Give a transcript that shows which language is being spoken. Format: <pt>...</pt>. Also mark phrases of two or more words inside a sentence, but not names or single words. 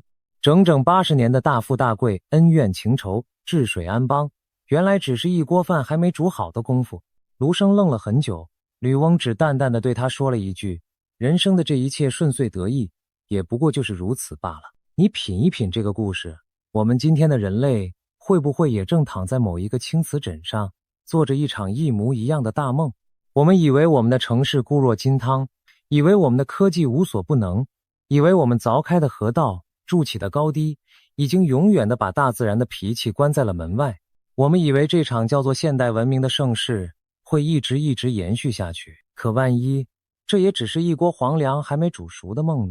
<zh>整整80年的大富大貴，恩怨情仇，治水安邦，原來只是一鍋飯還沒煮好的功夫。盧生愣了很久，呂翁只淡淡地對他說了一句：人生的這一切順遂得意，也不過就是如此罷了。你品一品這個故事，我們今天的人類會不會也正躺在某一個青瓷枕上，做着一場一模一樣的大夢？我們以為我們的城市固若金湯，以為我們的科技無所不能，以為我們鑿開的河道，築起的高低，已經永遠地把大自然的脾氣關在了門外。我們以為這場叫做現代文明的盛世會一直延續下去，可萬一這也只是一鍋黃粱還沒煮熟的夢呢？</zh>